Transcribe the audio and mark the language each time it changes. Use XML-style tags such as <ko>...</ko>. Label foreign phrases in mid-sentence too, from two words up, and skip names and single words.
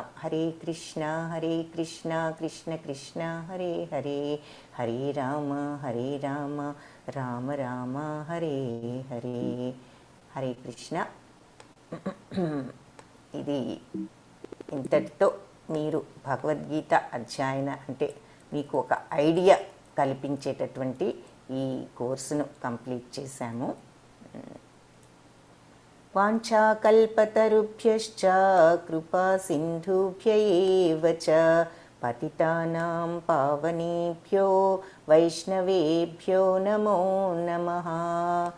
<sa>హరే కృష్ణ కృష్ణ కృష్ణ హరే హరే, హరే రామ రామ రామ హరే హరే. హరే కృష్ణ.</sa> <te>ఇది ఇంతటితో మీరు భగవద్గీత అధ్యయన అంటే మీకు ఒక ఐడియా కల్పించేటటువంటి ఈ కోర్సును కంప్లీట్ చేశాము.</te> <sa>వాంఛాకల్పతరుభ్యశ్చ కృపా సింధుభ్య ఏవ చ పతితానాం పావనేభ్యో వైష్ణవేభ్యో నమో నమః.</sa>